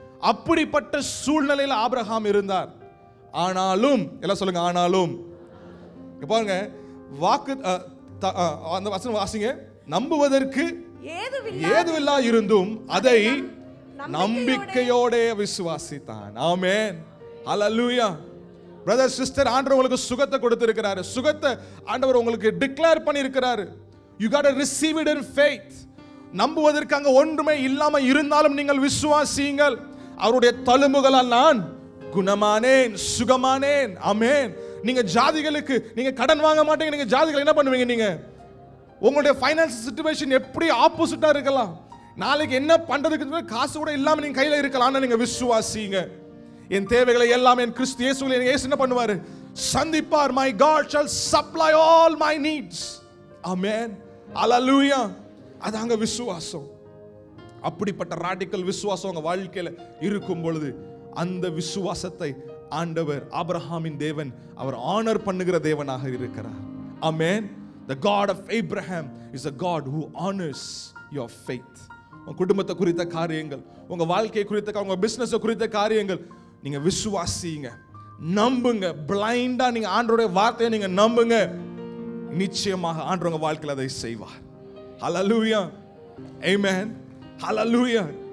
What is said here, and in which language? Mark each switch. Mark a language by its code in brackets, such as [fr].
[ta] அப்படிப்பட்ட சூழ்நிலையில் ஆபிரகாம் இருந்தார். ஆனாலும் எல்லாம் சொல்லுங்க, ஆனாலும் பாருங்க, வாக்கு அந்த வசனம் வாசிங்க. நம்புவதற்கு ஏதுவில்லா இருந்தும் அதை நம்பிக்கையோட விசுவாசித்தான். ஆமென். ஹல்லேலூயா. பிரதர் சிஸ்டர், ஆண்டவர் உங்களுக்கு சுகத்தை கொடுத்திருக்கிறாரு. சுகத்தை ஆண்டவர் உங்களுக்கு டிக்ளேர் பண்ணியிருக்கிறாரு. [en] You got to receive it in faith. [ta] நம்புவதற்கு அங்க ஒன்றுமே இல்லாம இருந்தாலும் நீங்கள் விசுவாசியுங்கள். அவருடைய தழும்புகளால் நான் குணமானேன், சுகமானேன். ஆமென். நீங்க ஜாதிகளுக்கு நீங்க கடன் வாங்க மாட்டீங்க. நீங்க ஜாதிகள் என்ன பண்ணுவீங்க? நீங்க உங்களுடைய ஃபைனான்ஸ் சிச்சுவேஷன் எப்படி ஆப்போசிட்டா இருக்கலாம். நாளைக்கு என்ன பண்றதுக்கு காசு கூட இல்லாம நீங்க கையில இருக்கலாம். நீங்க விசுவாசிங்க. என் தேவைகளை எல்லாம் என் கிறிஸ்து இயேசுவில் இயேசு என்ன பண்ணுவாரு? சந்திப்பார். [en] My God shall supply all my needs. [ta] Amen. Hallelujah. அதாங்க விசுவாசம். அப்படிப்பட்ட ராடிக்கல் விசுவாசம் உங்க வாழ்க்கையில இருக்கும் பொழுது அந்த விசுவாசத்தை ஆண்டவர் ஆபிரகாமின் தேவன் அவர் ஆனர் பண்ணுகிற தேவனாக இருக்கிறார். ஆமென். [en] The God of Abraham is a God who honors your faith. [ta] உங்க குடும்பத்தை குறித்த காரியங்கள், உங்க வாழ்க்கையை குறித்த, உங்க பிசினஸ் குறித்த காரியங்கள் நீங்க விசுவாசிங்க, நம்புங்க. பிளைண்டா நீங்க ஆண்டவருடைய வார்த்தையை நீங்க நம்புங்க. நிச்சயமாக ஆண்டவர் உங்க வாழ்க்கையில் அதை செய்வார். ஹல்லேலூயா. ஆமென். ஹல்லேலூயா.